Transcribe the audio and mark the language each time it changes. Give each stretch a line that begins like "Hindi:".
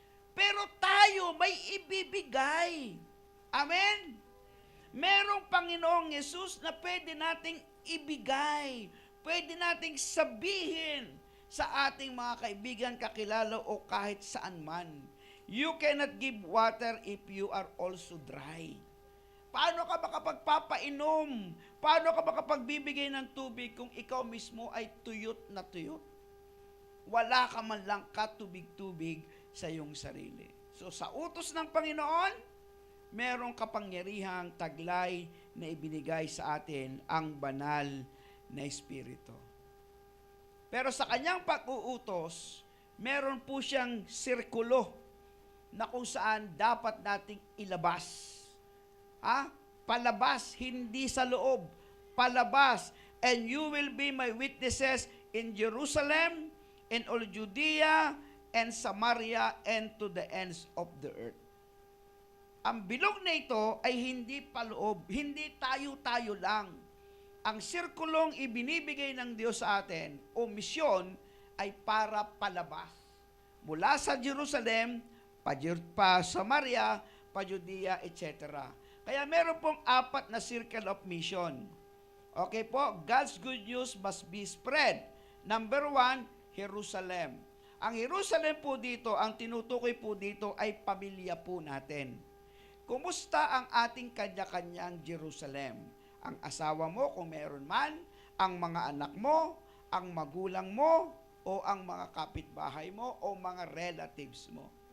Filipino: Pero tayo may ibibigay. Amen? Merong Panginoong Yesus na pwede nating ibigay. Pwede nating sabihin sa ating mga kaibigan, kakilala o kahit saan man.
English: You cannot give water if you are also dry.
Filipino: Paano ka makapagpapainom? Paano ka makapagbibigay ng tubig kung ikaw mismo ay tuyot na tuyot? Wala ka man lang katubig-tubig sa iyong sarili. So sa utos ng Panginoon, merong kapangyarihang taglay na ibinigay sa atin ang banal na Espiritu. Pero sa kanyang pag-uutos, meron po siyang sirkulo na kung saan dapat nating ilabas. Palabas, hindi sa loob. Palabas.
English: And you will be my witnesses in Jerusalem, in all Judea, and Samaria, and to the ends of the earth.
Filipino: Ang bilog na ito ay hindi paloob, hindi tayo-tayo lang. Ang sirkulong ibinibigay ng Diyos sa atin, o misyon, ay para palabas. Mula sa Jerusalem, pa Samaria, pa Judea, etc. Kaya meron pong 4 na
English: circle of mission. Okay po, God's good news must be spread. Number 1, Jerusalem.
Filipino: Ang Jerusalem po dito, ang tinutukoy po dito ay pamilya po natin. Kumusta ang ating kanya-kanyang Jerusalem? Ang asawa mo kung meron man, ang mga anak mo, ang magulang mo, o ang mga kapitbahay mo, o mga relatives mo.